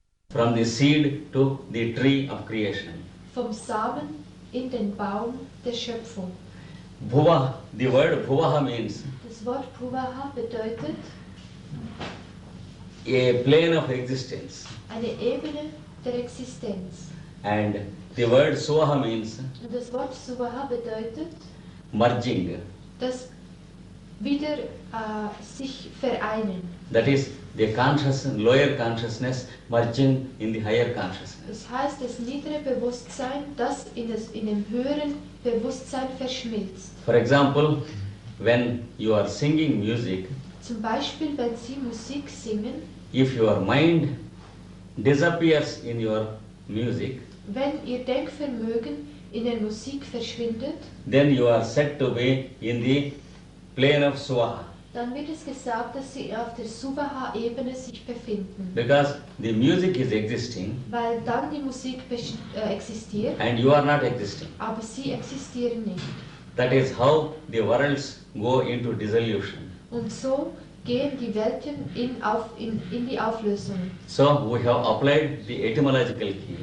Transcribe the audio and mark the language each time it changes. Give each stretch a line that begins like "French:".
English: from the seed to the tree of creation.
German: Vom Samen in den Baum der Schöpfung.
English: Bhuva, the word bhuvaha means
German: Das Wort Bhuvaha bedeutet
English: a plane of existence.
German: eine Ebene der Existenz.
English: And the word suvaha means
German: Und das Wort Suvaha bedeutet
English: merging.
German: das wieder sich vereinen.
English: That is the lower consciousness merging in the higher consciousness.
German: Das heißt, das niedere Bewusstsein, das in dem höheren Bewusstsein verschmilzt.
English: For example, when you are singing music,
German: Zum Beispiel, wenn Sie Musik singen,
English: if your mind disappears in your music,
German: wenn Ihr Denkvermögen in der Musik verschwindet,
English: then you are said to be in the plane of suvaha.
German: dann wird es gesagt, dass Sie auf der Suvaha-Ebene sich befinden.
English: Because the music is existing
German: Weil dann die Musik existiert,
English: and you are not existing.
German: aber Sie existieren nicht.
English: That is how the worlds go into dissolution.
German: Und so gehen die Welten in die Auflösung.
English: So we have applied the etymological key.